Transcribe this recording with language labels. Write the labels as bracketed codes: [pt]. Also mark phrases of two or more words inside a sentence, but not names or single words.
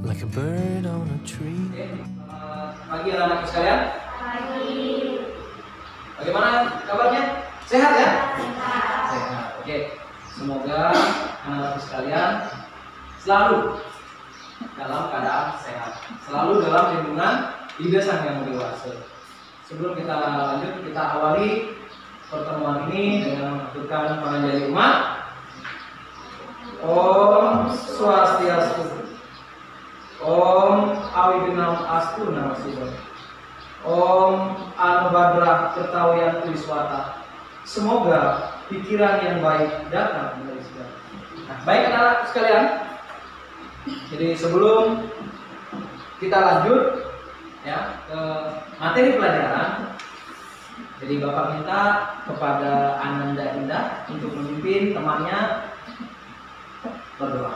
[en] bird on a tree. [id] Pagi anak-anak sekalian. Pagi. Bagaimana kabarnya? Sehat ya? Sehat. Oke. Semoga anak-anak sekalian selalu dalam keadaan sehat, selalu dalam lindungan Ida Sang Yang Dewasa. Sebelum kita lanjut, kita awali pertemuan ini dengan mengaturkan [ban] panganjali umat. [sa] Om Swastiastu. Om Awibinam Astu Namasiwa. Om Anubhadra Ketawian Triswata. [id] Semoga pikiran yang baik datang dari segala. Nah, baik anak-anak sekalian. Jadi sebelum kita lanjut ya ke materi pelajaran, jadi Bapak minta kepada Ananda Indah untuk memimpin temannya berdoa.